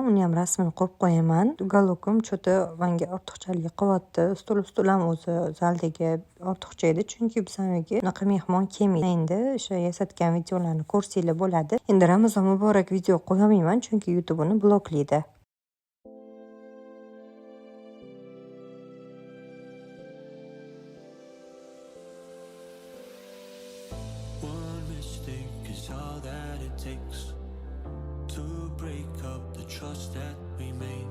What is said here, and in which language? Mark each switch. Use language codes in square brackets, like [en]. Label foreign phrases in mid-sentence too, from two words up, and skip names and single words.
[uz] Uni ham rasmini qo'yib qo'yaman. Uголокim cho'ta menga ortiqchalik qilyapti. Stul ham o'zi zaldagi ortiqcha edi, chunki bizga unaqa mehmon kelmaydi. Endi o'sha yasatgan videolarni ko'rsanglar bo'ladi. Endi Ramazon muborak video qo'yamayman, chunki YouTube uni bloklaydi. [en] One mistake is all that it takes to break up the trust that we made.